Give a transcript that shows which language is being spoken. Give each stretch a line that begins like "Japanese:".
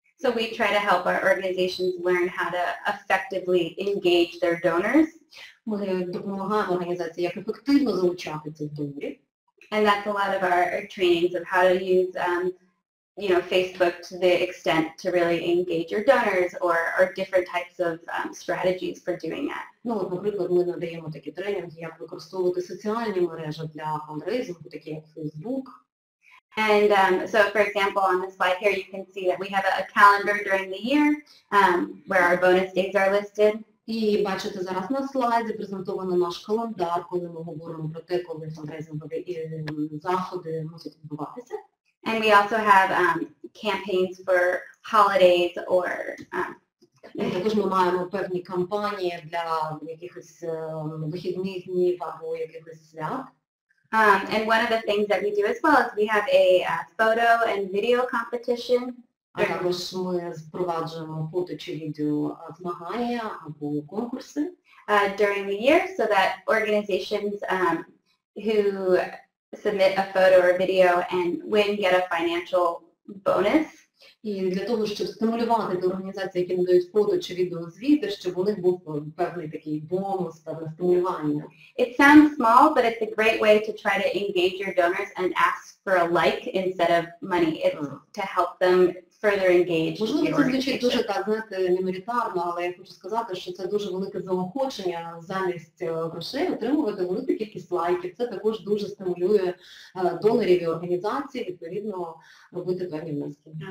English: So we try to help our organizations learn how to effectively engage their donors.
Ukrainian: Ми допомагаємо організації, як ефективно залучати цих донорів.
English: And that's a lot of our trainings of how to use Facebook to the extent to really engage your donors or different types of strategies for doing that.
Ukrainian: Ну, наприклад, ми надаємо такі тренінги, як використовувати соціальні мережі для фандрейзингу, такі як Facebook.
English: And so, for example, on the slide here, you can see that we have a calendar during the year where our bonus days are listed.
Ukrainian: І бачите, зараз на слайді презентовано наш календар, коли ми говоримо про те, коли фандрейзингові заходи мусять відбуватися.
English: And we also have campaigns for holidays or
Ukrainian: також ми маємо певні кампанії для якихось вихідних днів або якихось свят.
English: And one of the things that we do as well is we have a photo and video competition.
Ukrainian: А також ми впроваджуємо фото чи відео змагання або конкурси
English: During the year so that organizations who submit a photo or video and win get a financial bonus.
Ukrainian: І для того, щоб стимулювати ті організації, які надають фото чи відеозвіти, щоб у них був певний такий бонус, певне стимулювання.
English: It sounds small, but it's a great way to try to engage your donors and ask for a like instead of money. It's to help them further engage.
Ukrainian: Можливо, це звучить дуже так, знаєте, міноритарно, але я хочу сказати, що це дуже велике заохочення замість грошей отримувати велику кількість лайків. Це також дуже стимулює донорів і організацій, відповідно, робити певні внески.